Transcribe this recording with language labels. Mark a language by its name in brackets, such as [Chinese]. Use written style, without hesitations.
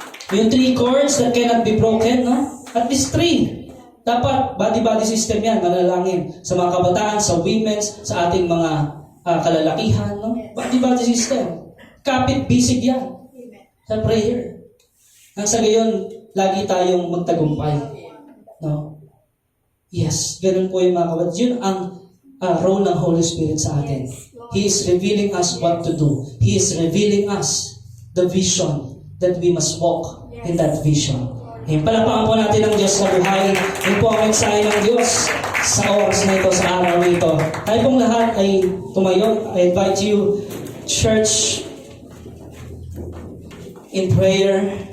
[English] Yung 3 cords that cannot be broken, At least 3. [Filipino] Dapat, body-body system yan, manalangin. Sa mga kabataan, sa women's, sa ating mga kalalakihan, Body-body system. Kapit-bisig yan. Sa prayer. Nang sa gayon, lagi tayong magtagumpay. Yes, ganun po yung mga kapatid. Yun ang role ng Holy Spirit sa atin. [English] He is revealing us what to do. He is revealing us the vision that we must walk in that vision. [Filipino] Palapakan po natin ang Diyos na buhay. Yun po ang mensahe ng Diyos sa oras na ito, sa araw na ito. Tayo pong lahat ay tumayo. [English] I invite you, church, in prayer.